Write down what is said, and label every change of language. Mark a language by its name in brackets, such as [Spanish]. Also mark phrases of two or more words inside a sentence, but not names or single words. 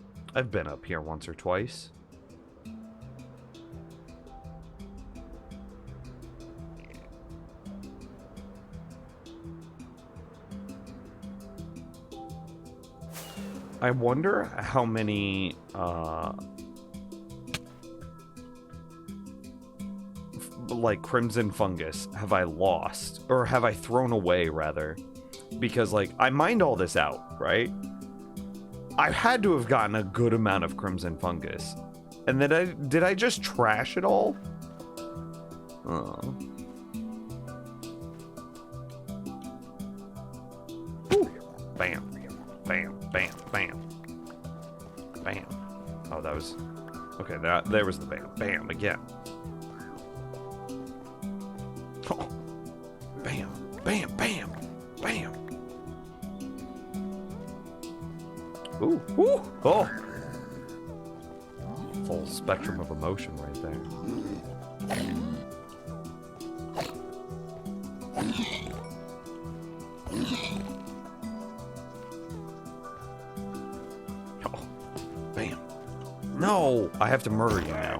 [English] I've been up here once or twice. I wonder how many, like, crimson fungus have I lost? Or have I thrown away, rather? Because, like, I mined all this out, right? I had to have gotten a good amount of crimson fungus. And then did I just trash it all? Oh. Ooh. Bam. Bam, bam, bam. Bam. Oh, that was... Okay, there was the bam. Bam, again. Oh. Bam, bam, bam, bam. Ooh, ooh, oh. Full spectrum of emotion right there. No, I have to murder you now.